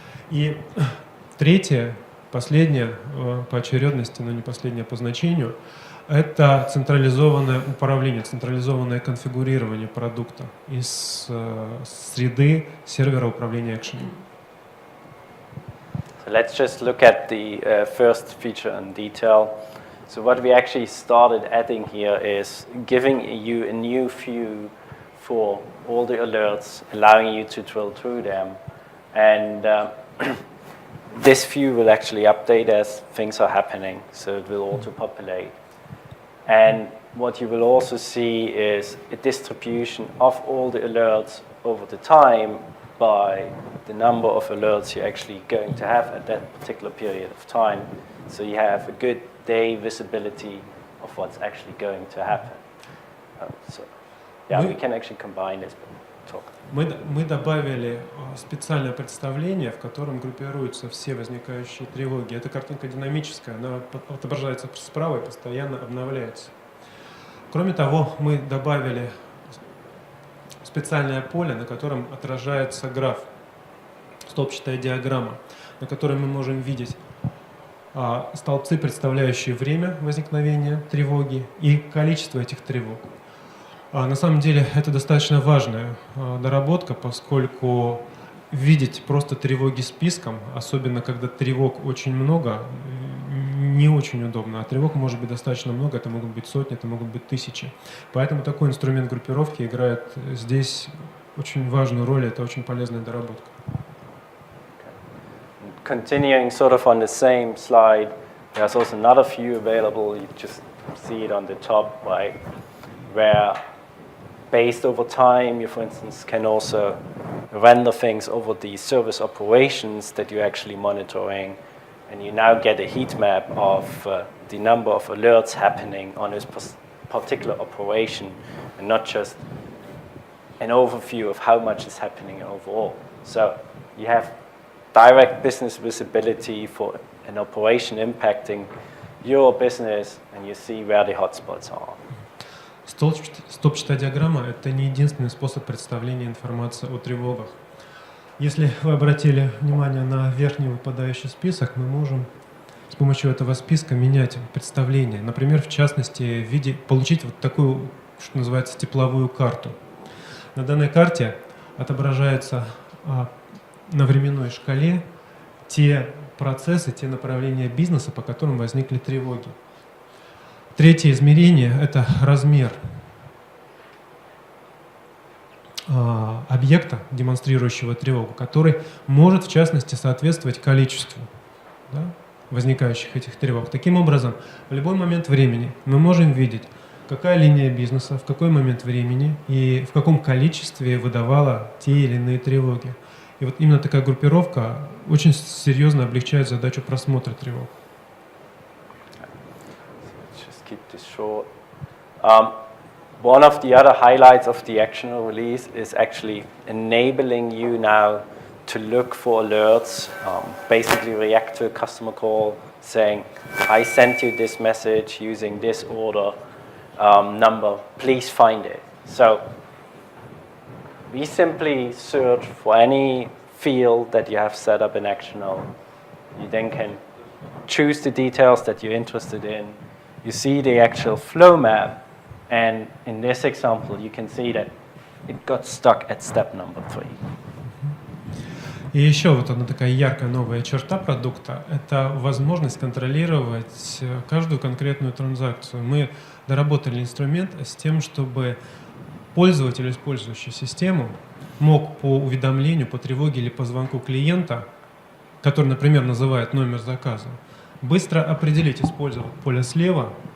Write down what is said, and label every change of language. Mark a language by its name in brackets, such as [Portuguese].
[Russian] И третье, последнее по очередности, но не последнее по значению, это централизованное управление, централизованное конфигурирование продукта из среды сервера управления Actional. [English] So let's just look at the first feature in detail. So what we actually started adding here is giving you a new view for all the alerts, allowing you to drill through them. And this view will actually update as things are happening, so it will auto-populate. And what you will also see is a distribution of all the alerts over the time by the number of alerts you're actually going to have at that particular period of time. So you have a good day visibility of what's actually going to happen. So yeah, we can actually combine this. Talk. [Russian] Мы добавили специальное представление, в котором группируются все возникающие тревоги. Эта картинка динамическая, она отображается справа и постоянно обновляется. Кроме того, мы добавили специальное поле, на котором отражается граф, столбчатая диаграмма, на которой мы можем видеть столбцы, представляющие время возникновения тревоги и количество этих тревог. На самом деле это достаточно важная доработка, поскольку видеть просто тревоги списком, особенно когда тревог очень много, не очень удобно. А тревог может быть достаточно много, это могут быть сотни, это могут быть тысячи. Поэтому такой инструмент группировки играет здесь очень важную роль, это очень полезная доработка. Continuing sort of on the same slide, there's also another view available. You just see it on the top, right, where based over time, you, for instance, can also render things over the service operations that you're actually monitoring, and you now get a heat map of the number of alerts happening on this particular operation, and not just an overview of how much is happening overall. So you have direct business visibility for an operation impacting your business, and you see where the hotspots are. Столбчатая диаграмма – это не единственный способ представления информации о тревогах. Если вы обратили внимание на верхний выпадающий список, мы можем с помощью этого списка менять представление. Например, в частности, получить вот такую, что называется, тепловую карту. На данной карте отображаются на временной шкале те процессы, те направления бизнеса, по которым возникли тревоги. Третье измерение – это размер объекта, демонстрирующего тревогу, который может, в частности, соответствовать количеству возникающих этих тревог. Таким образом, в любой момент времени мы можем видеть, какая линия бизнеса, в какой момент времени и в каком количестве выдавала те или иные тревоги. И вот именно такая группировка очень серьезно облегчает задачу просмотра тревог. [English] Keep this short. One of the other highlights of the actional release is actually enabling you now to look for alerts, basically react to a customer call saying, I sent you this message using this order number, please find it. So we simply search for any field that you have set up in actional. You then can choose the details that you're interested in. You see the actual flow map, and in this example, you can see that it got stuck at step number 3. [Russian] И еще вот одна такая яркая новая черта продукта – это возможность контролировать каждую конкретную транзакцию. Мы доработали инструмент с тем, чтобы пользователь, использующий систему, мог по уведомлению, по тревоге или по звонку клиента, который, например, называет номер заказа, быстро определить, использовать поле слева,